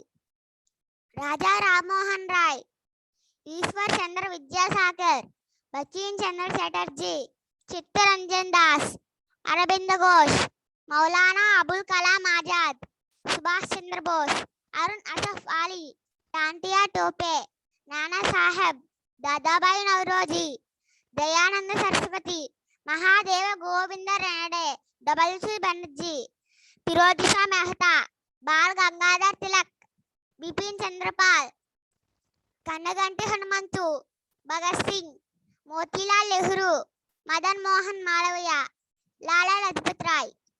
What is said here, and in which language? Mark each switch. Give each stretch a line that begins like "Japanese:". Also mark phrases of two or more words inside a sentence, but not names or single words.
Telugu: రాజా రామ్మోహన్ రాయ్, ఈశ్వర్ చంద్ర విద్యాసాగర్, బచిన్ చంద్ర చటర్జీ, చిత్తరంజన్ దాస్, అరవింద ఘోష్, మౌలానా అబుల్ కలాం ఆజాద్, సుభాష్ చంద్ర బోస్, అరుణ్ అసఫ్ అలీ, టాంటియా టోపే, నానా సాహెబ్, दादाबाई नौरोजी, दयानंद सरस्वती, महादेव गोविंद रेणडे, डब्ल्यू.सी. बनर्जी, फिरोजशा मेहता, बाल गंगाधर तिलक, बिपिन चंद्रपाल, कन्नगंटी हनुमंतु, भगत सिंह, मोतीलाल नेहरू, मदन मोहन मालवीय, लाला लजपत राय.